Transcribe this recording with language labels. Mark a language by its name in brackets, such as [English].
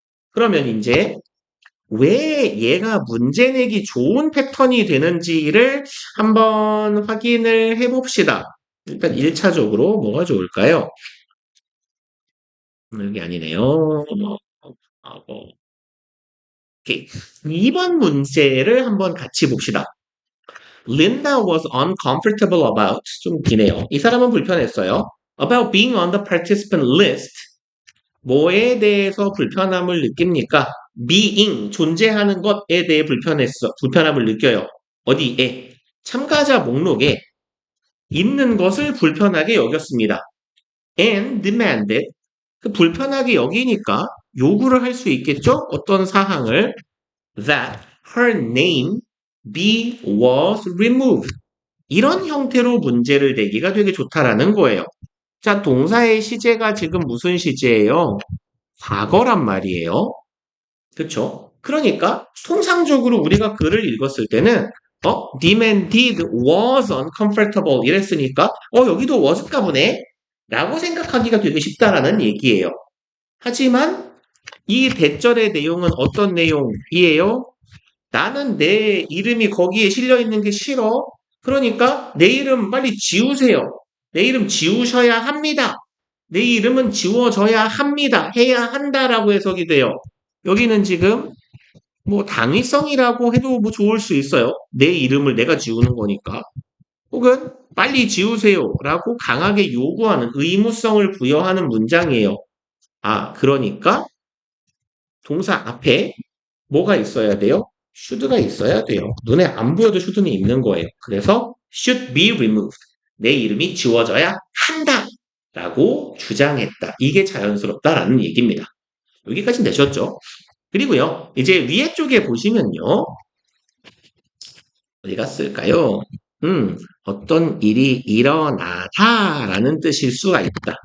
[Korean] 그러면 이제 왜 얘가 문제 내기 좋은 패턴이 되는지를 한번 확인을 해봅시다. 일단 1차적으로 뭐가 좋을까요? 여기 아니네요. 오케이. 2번 문제를 한번 같이 봅시다. [English] Linda was uncomfortable about, [Korean] 좀 기네요. 이 사람은 불편했어요. [English] About being on the participant list. [Korean] 뭐에 대해서 불편함을 느낍니까? being, 존재하는 것에 대해 불편함을 느껴요. 어디에? 참가자 목록에 있는 것을 불편하게 여겼습니다. [English] And demanded, [Korean] 그 불편하게 여기니까 요구를 할 수 있겠죠? 어떤 사항을 [English] that her name was removed. [Korean] 이런 형태로 문제를 내기가 되게 좋다라는 거예요. 자, 동사의 시제가 지금 무슨 시제예요? 과거란 말이에요. 그쵸? 그러니까 통상적으로 우리가 글을 읽었을 때는 [English] demanded was uncomfortable [Korean] 이랬으니까 여기도 was인가 보네 라고 생각하기가 되게 쉽다라는 얘기예요. 하지만 이 대절의 내용은 어떤 내용이에요? 나는 내 이름이 거기에 실려 있는 게 싫어. 그러니까 내 이름 빨리 지우세요. 내 이름 지우셔야 합니다. 내 이름은 지워져야 합니다. 해야 한다라고 해석이 돼요. 여기는 지금 뭐 당위성이라고 해도 뭐 좋을 수 있어요. 내 이름을 내가 지우는 거니까. 혹은 빨리 지우세요라고 강하게 요구하는 의무성을 부여하는 문장이에요. 아, 그러니까 동사 앞에 뭐가 있어야 돼요? should가 있어야 돼요. 눈에 안 보여도 should는 있는 거예요. 그래서 [English] should be removed. [Korean] 내 이름이 지워져야 한다. 라고 주장했다. 이게 자연스럽다라는 얘기입니다. 여기까지 되셨죠? 그리고요, 이제 위에 쪽에 보시면요, 어디 갔을까요? 어떤 일이 일어나다라는 뜻일 수가 있다.